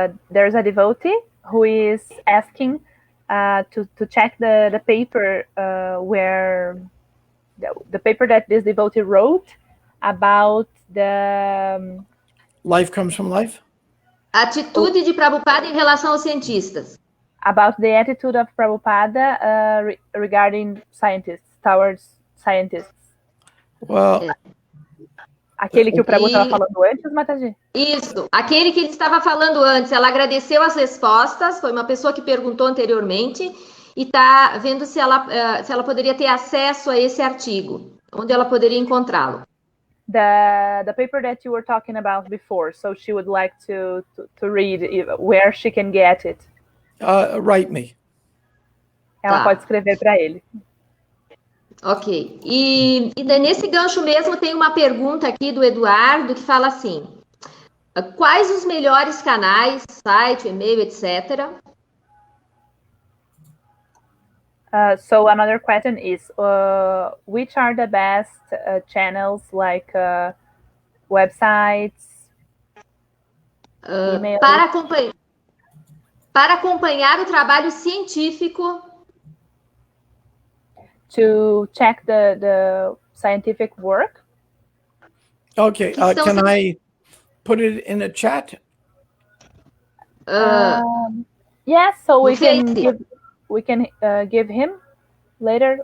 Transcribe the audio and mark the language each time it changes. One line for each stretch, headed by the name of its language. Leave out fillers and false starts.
English: There's a devotee who is asking to check the paper where the paper that this devotee wrote about the Life comes from life?
Portuguese: A atitude de Prabhupada em relação aos cientistas.
English: About the attitude of Prabhupada regarding scientists, towards scientists. Well,
Portuguese: Aquele que o Prabhupada estava falando antes, Mataji? Isso, aquele que ele estava falando antes. Ela agradeceu as respostas, foi uma pessoa que perguntou anteriormente e está vendo se ela poderia ter acesso a esse artigo, onde ela poderia encontrá-lo.
English: The paper that you were talking about before, so she would like to read where she can get it. Write me.
Portuguese: Ela pode escrever para ele. Ok. E nesse gancho mesmo tem uma pergunta aqui do Eduardo que fala assim: quais os melhores canais, site, e-mail, etc.
English: So another question is, which are the best channels, like websites, emails?
Portuguese: Para acompanhar o trabalho científico.
English: To check the scientific work. Okay, can I put it in a chat? Yes, so we can give him later.